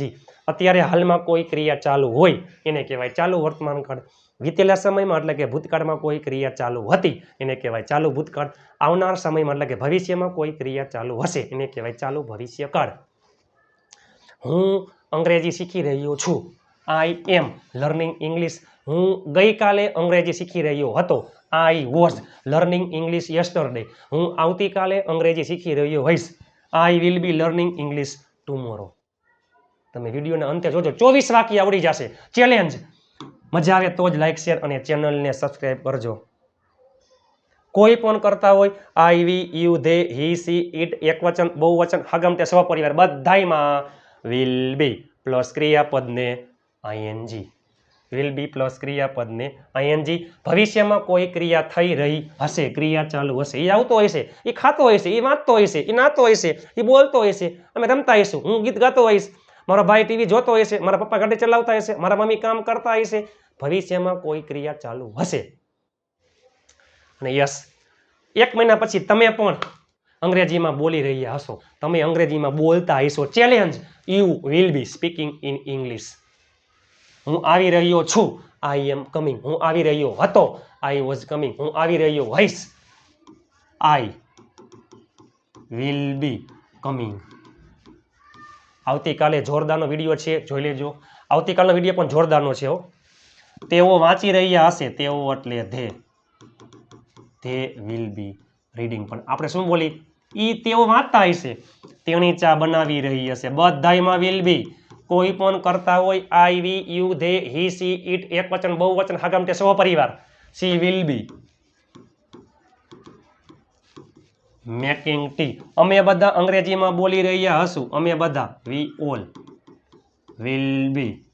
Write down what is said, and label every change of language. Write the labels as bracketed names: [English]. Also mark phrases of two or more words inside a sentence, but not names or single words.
[Gujarati] અત્યારે હાલમાં કોઈ ક્રિયા ચાલુ હોય એને કહેવાય ચાલુ વર્તમાન કાળ. વીતેલા સમયમાં એટલે કે ભૂતકાળમાં કોઈ ક્રિયા ચાલુ હતી એને કહેવાય ચાલુ ભૂતકાળ. આવનાર સમયમાં એટલે કે ભવિષ્યમાં કોઈ ક્રિયા ચાલુ હશે એને કહેવાય ચાલુ ભવિષ્ય કાળ. હું અંગ્રેજી શીખી રહ્યો છું. [English] I am learning English. [Gujarati] હું ગઈકાલે અંગ્રેજી શીખી રહ્યો હતો. [English] I was learning English yesterday. [Gujarati] હું આવતીકાલે અંગ્રેજી શીખી રહ્યો હોઈશ. [English] I will be learning English tomorrow. [Gujarati] તમે વિડીયોના અંતે જોજો, 24 વાક્ય આવડી જશે. ચેલેન્જ. મજા આવે તો જ લાઈક, શેર અને ચેનલને સબસ્ક્રાઈબ કરજો. કોઈ પણ કરતા હોય, [English] I, we, you, they, he, she, it, [Gujarati] એકવચન, બહુવચન, હગમ તે સ્વપરિવાર, બધાયમાં [English] will be [Gujarati] પ્લસ ક્રિયાપદને ING. [English] will be [Gujarati] પ્લસ ક્રિયાપદને ING. ભવિષ્યમાં કોઈ ક્રિયા થઈ રહી હશે, ક્રિયા ચાલુ હશે, એ આવતો હશે, એ ખાતો હશે, એ વાંચતો હશે, એ નાતો હશે, એ બોલતો હશે, અમે રમતા હશું, હું ગીત ગાતો હોઈશ, મારો ભાઈ TV જોતો હશે, મારા પપ્પા ગાડી ચલાવતા હશે, મારા મમ્મી કામ કરતા હશે. ભવિષ્યમાં કોઈ ક્રિયા ચાલુ હશે. અને યસ, 1 મહિના પછી તમે પણ અંગ્રેજીમાં બોલી રહ્યા હશો, તમે અંગ્રેજીમાં બોલતા હશો. [English] Challenge. You will be speaking in English. [Gujarati] હું આવી રહ્યો છું, [English] I am coming. [Gujarati] હું આવી રહ્યો હતો, [English] I was coming. [Gujarati] હું આવી રહ્યો હોઈશ, [English] I will be coming. [Gujarati] આવતીકાલે જોરદારનો વિડીયો છે, જોઈ લેજો. આવતીકાલનો વિડીયો પણ જોરદારનો છે. તેઓ વાંચી રહ્યા હશે, તેઓ એટલે [English] they will be reading. [Gujarati] પણ આપણે શું બોલી? તેઓ વાંચતા હશે, તેણી ચા બનાવી રહી હશે, બધાયમાં [English] will be. [Gujarati] કોઈ પણ કરતા હોય [English] I we you they he she it [Gujarati] એક વચન બહુવચન હાગામટે સહપરિવાર [English] she will be making tea [Gujarati] અમે બધા અંગ્રેજીમાં બોલી રહ્યા હશું અમે બધા [English] we all will be